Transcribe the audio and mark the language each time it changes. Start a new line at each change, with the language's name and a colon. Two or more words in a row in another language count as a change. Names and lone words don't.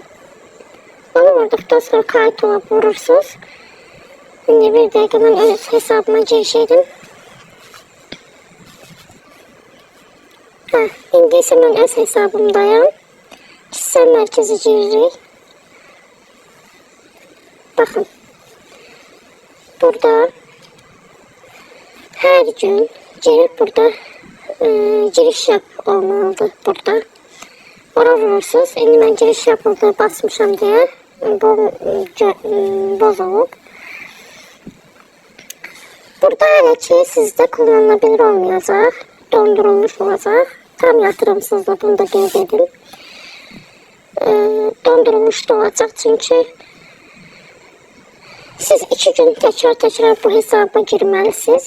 Azerbaijani: Onu vurduqdan sonra kayıt olub vurursunuz. İndi bir dəqiqə mən öz hesabıma giriş edim. İndi isə mən öz hesabımdayım. Kişisel mərkəzi giririk.
Turkish: Bakın, burada her gün girip burada giriş yap olmalıdır burada.
Azerbaijani: Ora vurursunuz. İndi mən
Turkish: giriş yapıldı
Azerbaijani: basmışam deyə bozulub. Burada hələ ki sizdə kullanılabilir olmayacaq, dondurulmuş olacaq. Tam yatırımsızdır, bunu da qeyd edim. Dondurulmuş da olacaq çünkü siz 2 gün tekrar bu hesaba girməlisiniz.